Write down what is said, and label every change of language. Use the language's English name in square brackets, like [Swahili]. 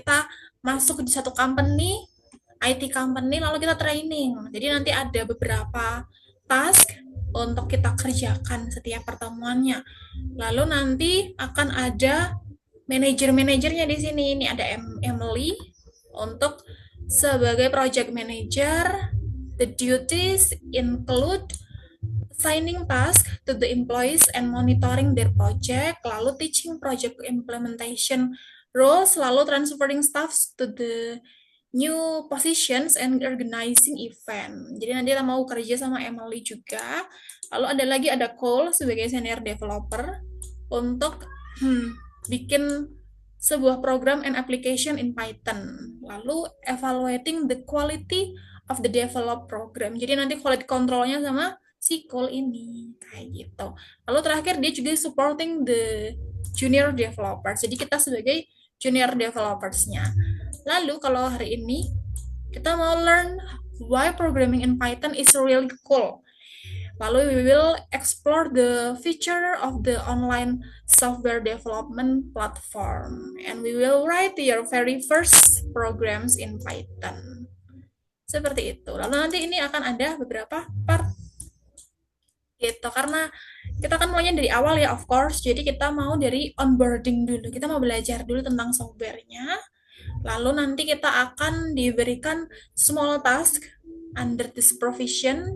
[Indonesian] Kita masuk di satu company, IT company, lalu kita training. Jadi nanti ada beberapa task untuk kita kerjakan setiap pertemuannya. Lalu nanti akan ada manajer-manajernya di sini. Ini ada Emily untuk sebagai project manager. [English] The duties include assigning task to the employees and monitoring their project, [Indonesian] lalu [English] teaching project implementation roles, lalu transferring staff to the new positions and organizing event. [Indonesian] Jadi nanti kita mau kerja sama Emily juga. Lalu ada Cole sebagai senior developer untuk bikin sebuah program [English] and application in Python. [Indonesian] Lalu [English] evaluating the quality of the developed program. [Indonesian] Jadi nanti quality controlnya sama si Cole ini kayak gitu. Lalu terakhir dia juga [English] supporting the junior developers. [Indonesian] Jadi kita sebagai junior developers-nya. Lalu kalau hari ini kita mau [English] learn why programming in Python is really cool. [Indonesian] Lalu [English] we will explore the feature of the online software development platform and we will write your very first programs in Python. [Indonesian] Seperti itu. Lalu nanti ini akan ada beberapa part gitu karena kita kan mulainya dari awal ya [English] of course. [Indonesian] Jadi kita mau dari onboarding dulu. Kita mau belajar dulu tentang softwarenya. Lalu nanti kita akan diberikan [English] small task under this provision.